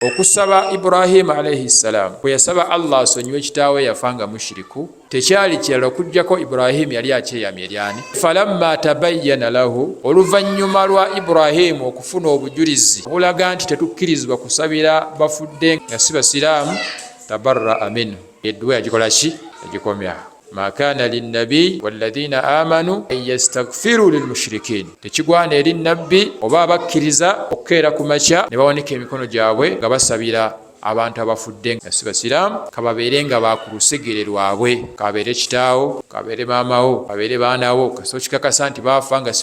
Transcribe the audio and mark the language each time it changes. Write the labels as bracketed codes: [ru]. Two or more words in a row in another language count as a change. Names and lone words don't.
[lg] okusaba Ibrahim [ar] عليه السلام [lg] bwe yasaba Allah asonyiwe kitaawe yafanga mushiriku tekyali kirala okujjako Ibrahim yali akyeyamye eryani [ar] فلما تبين له [lg] oluvannyuma lwa Ibrahim okufuna obujulizi obulaga nti tetukkirizibwa kusabira bafudde nga si basiraamu [ar] تبرأ منه [lg] edduwa yagikola ki yagikomya [ar] ما كان للنبي والذين آمنوا أن يستغفروا [lg] lilmushrikin tekigwana eri nabbi oba abakkiriza okukeera ku makya ne bawanika emikono gyabwe nga basabira abantu abafudde nga si basiraamu kababeere nga bakulusegere lwabwe kabeere kitaawo kabeere maamawo kabeere baanawo kasoo kikakasa nti baafa nga si